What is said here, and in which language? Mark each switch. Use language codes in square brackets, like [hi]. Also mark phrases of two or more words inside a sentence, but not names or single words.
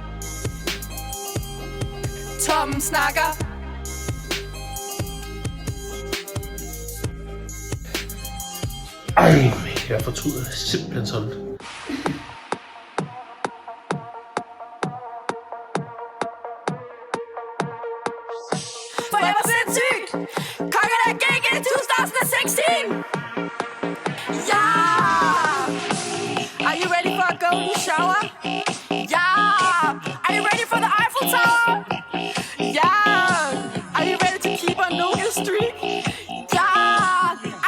[da] Ej, jeg fortryder simpelthen sådan. For jeg var sindssygt. Kongerne gik i 2016. [en] Yeah. Are you ready for a golden shower? Yeah. Are you ready for the Eiffel Tower? Yeah. Are you ready to keep on losing streak? Yeah.